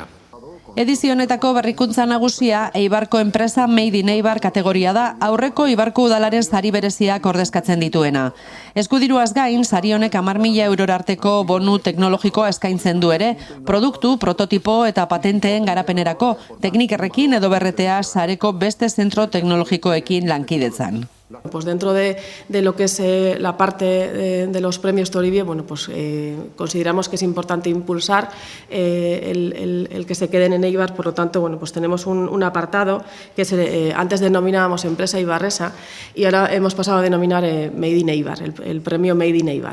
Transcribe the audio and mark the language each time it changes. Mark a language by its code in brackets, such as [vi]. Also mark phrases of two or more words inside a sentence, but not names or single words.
[eu] Edizio honetako berrikuntza nagusia Eibarko enpresa Made in Eibar kategoria da, aurreko Eibarko udalaren sari bereziak ordezkatzen dituena. Eskudiruaz gain, sari honek 10.000 eurora arteko bonu teknologikoa eskaintzen du ere, produktu, prototipo eta patenteen garapenerako, teknikerrekin edo berretea sareko beste zentro teknologikoekin lankidetzan. [es] Pues dentro de lo que es la parte de los premios Toribio, bueno, pues consideramos que es importante impulsar el que se queden en Eibar. Por lo tanto, bueno, pues tenemos un apartado que antes denominábamos empresa ibarresa y ahora hemos pasado a denominar Made in Eibar, el premio Made in Eibar.